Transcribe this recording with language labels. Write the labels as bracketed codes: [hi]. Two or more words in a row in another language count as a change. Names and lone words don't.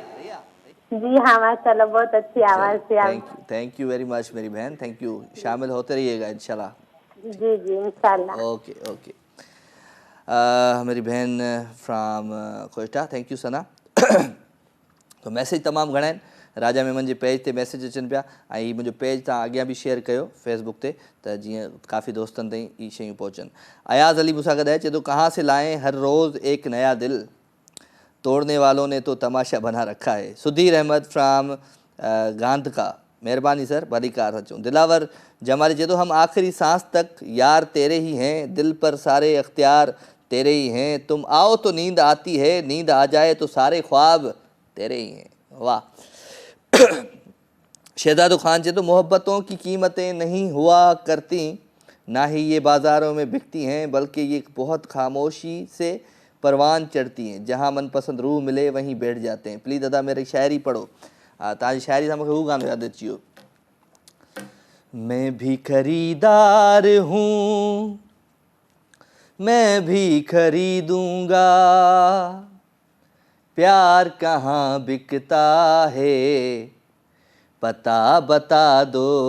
[ur] جی ہاں ماشاءاللہ، بہت اچھی آواز تھی آپ. [en] thank you very much [ur] میری بہن, [en] thank you. [ur] شامل ہوتے رہیے گا ان شاء اللہ. جی جی ان شاء اللہ. [en] OK OK. [ur] میری بہن फ्रॉम कोयटा, [en] thank you [ur] सना। [sd] तो मैसेज तमामु घणा आहिनि। राजा मेमन जे पेज ते मैसेज अचनि पिया, ऐं मुंहिंजो पेज तव्हां अॻियां बि शेयर कयो फेसबुक ते, त जीअं काफ़ी दोस्तनि ताईं ई शयूं पहुचनि। अयाज़ अली मूंसां गॾु आहे, चए थो [ur] کہاں سے لائیں ہر روز ایک نیا دل، توڑنے والوں نے تو تماشا بنا رکھا ہے. [sd] सुधीर अहमद फ्राम गांधका, मेहरबानी सर, भली कार अचूं। दिलावर जमाली चए थो [ur] ہم آخری سانس تک یار تیرے ہی ہیں، دل پر سارے اختیار تیرے ہی ہیں، تم آؤ تو نیند آتی ہے، نیند آ جائے تو سارے خواب تیرے ہی ہیں. [sd] वाह। [ur] शहजादो खान [sd] चए तो [ur] محبتوں کی قیمتیں نہیں ہوا کرتی، نہ ہی یہ بازاروں میں بکتی ہیں، بلکہ یہ بہت خاموشی سے پروان چڑھتی ہیں، جہاں من پسند روح ملے وہیں بیٹھ جاتے ہیں. پلیز دادا میری شاعری پڑھو. [sd] तव्हांजी शायरी सां मूंखे हू गानो यादि अची वियो, [ur] میں بھی خریدار ہوں میں بھی خریدوں گا، پیار کہاں بکتا ہے پتا بتا دو,